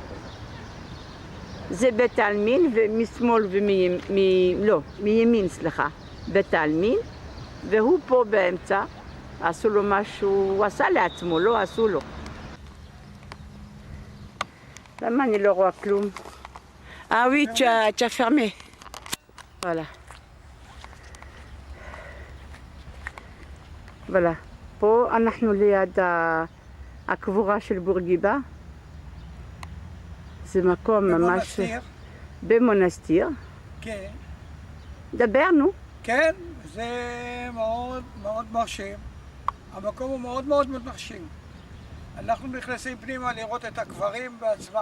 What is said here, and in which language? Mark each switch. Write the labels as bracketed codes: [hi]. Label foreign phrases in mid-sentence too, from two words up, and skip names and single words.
[he] זה בית העלמין, ומשמאל מימין, סליחה, בית העלמין, והוא פה באמצע, עשו לו משהו, הוא עשה לעצמו, לא עשו לו. למה אני לא רואה כלום? [fr] Ah oui, tu as fermé. Voilà. Voilà. [he] פה אנחנו ליד הקבורה של בורגיבה. זה מקום ממש... במונסטיר. כן. דברנו. כן, זה מאוד מאוד מרשים. המקום הוא מאוד מאוד מרשים. אנחנו נכנסים פנימה לראות את הקברים בעצמם.